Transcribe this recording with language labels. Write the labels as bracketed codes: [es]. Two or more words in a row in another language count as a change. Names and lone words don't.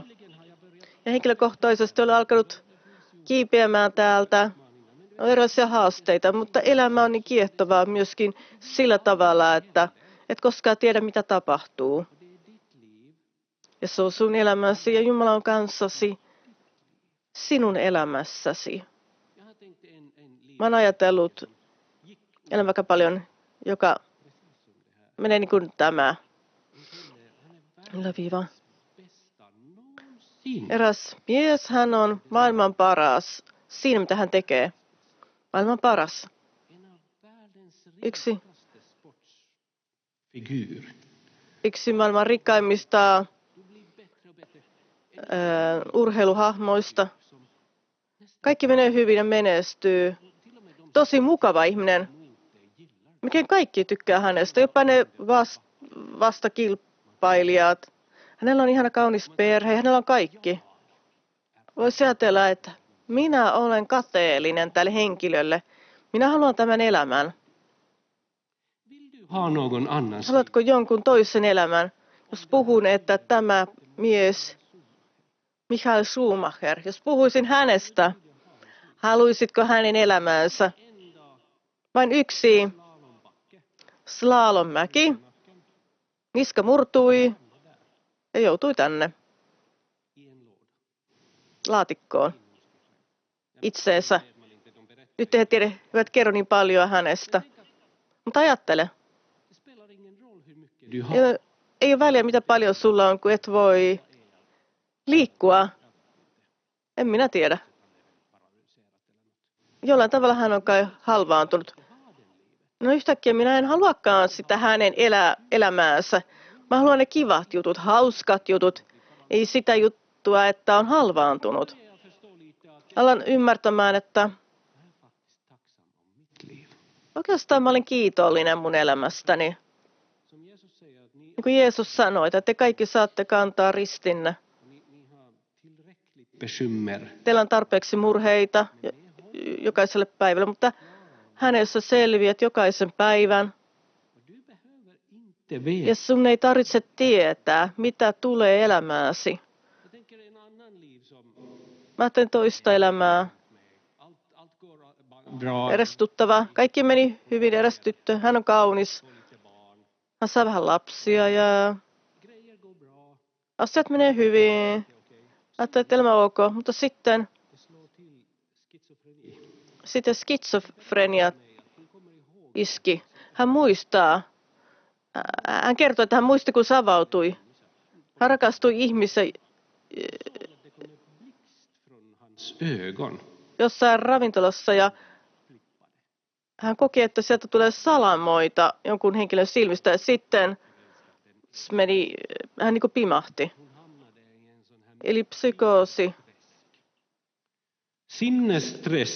[fi] Ja henkilökohtaisesti olen alkanut kiipeämään täältä. On erilaisia haasteita, mutta elämä on niin kiehtovaa myöskin sillä tavalla, että et koskaan tiedä, mitä tapahtuu. Ja se on sun elämäsi ja Jumala on kanssasi sinun elämässäsi. [sv] Jag har tänkt en liv [fi] Mä oon ajatellut elämä paljon, joka menee niin kuin tämä. Yläviiva. [sv] bästa någonsin. [fi] Eräs mies, hän on maailman paras siinä, mitä hän tekee. Maailman paras. [sv] En av världens [fi] Yksi, [sv] rikaste sportsfigur. [fi] yksi maailman rikkaimmista [sv] Du blir bättre och bättre. [fi] urheiluhahmoista. Kaikki menee hyvin ja menestyy. Tosi mukava ihminen. Melkein kaikki tykkää hänestä, jopa ne vastakilpailijat. Hänellä on ihana kaunis perhe, hänellä on kaikki. Voisi ajatella, että minä olen kateellinen tälle henkilölle. Minä haluan tämän elämän. [sv] Vill du ha någon annans liv? [fi] Haluatko jonkun toisen elämän? Jos puhun, että tämä mies, Michael Schumacher, jos puhuisin hänestä, haluaisitko hänen elämäänsä? Vain yksi slalommäki. Niska murtui ja joutui tänne [sv] I en låda. [fi] laatikkoon itseensä. Nyt he eivät kerro niin paljon hänestä. Mutta ajattele, [sv] Det spelar ingen roll hur mycket du har. [fi] ei ole väliä mitä paljon sulla on, kun et voi liikkua. En minä tiedä. Jollain tavalla hän on kai halvaantunut. No yhtäkkiä minä en haluakaan sitä hänen elämäänsä. Mä haluan ne kivat jutut, hauskat jutut. Ei sitä juttua, että on halvaantunut. [sv] Jag förstår lite att [fi] Alan ymmärtämään, että [sv] jag är faktiskt tacksam om mitt liv. [fi] oikeastaan mä olen kiitollinen mun elämästäni. [sv] Som Jesus säger att [fi] Niin kuin Jeesus sanoi, että te kaikki saatte kantaa ristinne. [sv] ni har tillräckligt bekymmer. [fi] Teillä on tarpeeksi murheita jokaiselle päivälle, mutta hänessä selviät jokaisen päivän. [sv] Och du behöver inte veta. [fi] Ja sun ei tarvitse tietää, mitä tulee elämääsi. [sv] Jag tänker en annan liv som [fi] Mä ajattelen toista elämää. [sv] allt går bra. [fi] Erestuttava. Kaikki meni hyvin, eräs tyttö. Hän on kaunis. [sv] Får lite barn. [fi] Hän saa vähän lapsia ja [sv] Grejer går bra. [fi] asiat menee hyvin. [sv] Okej. [fi] Ajattelin, että elämä on ok. Mutta sitten [sv] Det slår till schizofreni. [fi] skitsofrenia [sv] Hon kommer ihåg [fi] iski. Hän muistaa. Hän kertoi, että hän muisti, kun savautui. Hän rakastui ihmisen [sv] det kom en blixt från hans ögon. [fi] jossain ravintolassa ja hän koki, että sieltä tulee salamoita jonkun henkilön silmistä ja sitten hän niin kuin pimahti. Eli psykoosi [sv] Sinnesstress